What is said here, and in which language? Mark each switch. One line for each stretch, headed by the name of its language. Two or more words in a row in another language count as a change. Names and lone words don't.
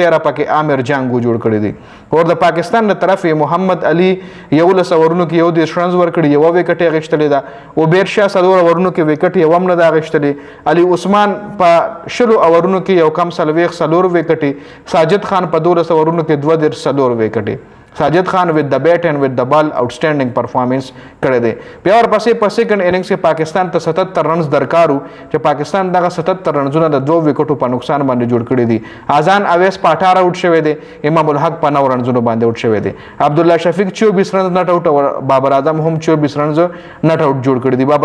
Pashto: 13 پکې عامر جانګو جوړ کړی دي. اور د پاکستان له طرف محمد علي 11 اورونو کې یو 10 رنز ورکړي. یو وکټ یې غشتلې ده. عبیر شاه 4 اورونو کې وکټ یې هم نه ده غشتلې. علي عثمان په 10 اورونو کې یو کم 4 وکټي. ساجد خان په 12 اورونو کې 2 وکټي.
English: ساجد خان with the bat and with the ball outstanding performance
Pashto: کړی دی. بیا ورپسې په
English: second innings
Pashto: کې پاکستان ته 77 رنز درکارو چې پاکستان دغه 77 رنزونه د 2 وکټو په نقصان باندې جوړ کړی دي. اذان اویس په 18 آوټ شوی دی. امام الحق په 9 رنزونو باندې آوټ شوی دی. عبدالله شفیق 24 رنز
English: not out
Pashto: او بابر اعظم هم 24 رنز
English: not out
Pashto: جوړ کړی دی.